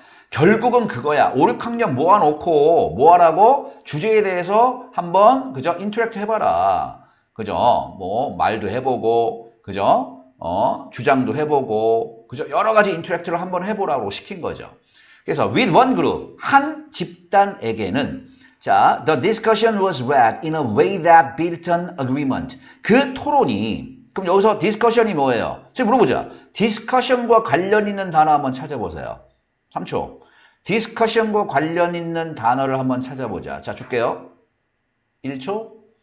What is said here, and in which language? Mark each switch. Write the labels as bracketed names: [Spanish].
[Korean] 결국은 그거야. 5, 6학년 모아놓고 뭐 하라고? 주제에 대해서 한번 그죠? 인터랙트 해봐라. 그죠? 뭐 말도 해보고 그죠? 주장도 해보고 그죠? 여러 가지 인터랙트를 한번 해보라고 시킨 거죠. 그래서 [English] with one group [Korean] 한 집단에게는 [English] 자, the discussion was read in a way that built an agreement. [Korean] 그 토론이, 그럼 여기서 discussion이 뭐예요? 지금 물어보자. discussion과 관련 있는 단어 한번 찾아보세요. 3초. discussion과 관련 있는 단어를 한번 찾아보자. 자, 줄게요. 1초.